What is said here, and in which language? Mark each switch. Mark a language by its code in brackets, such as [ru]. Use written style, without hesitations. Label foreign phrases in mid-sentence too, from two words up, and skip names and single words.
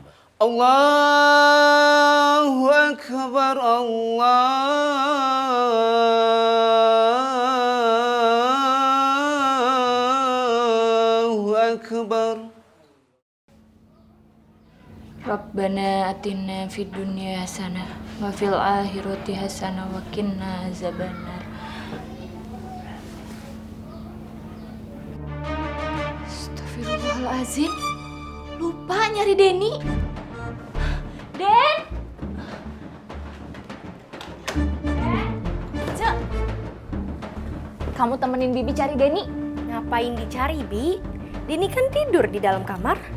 [ar] الله أكبر الله أكبر. ربنا آتنا في الدنيا حسنة وفي الآخرة حسنة وقنا عذاب النار. أستغفر الله العظيم. [id] Lupa nyari Denny. Den. Cek, kamu temenin Bibi cari Denny. Ngapain dicari, Bi? Denny kan tidur di dalam kamar.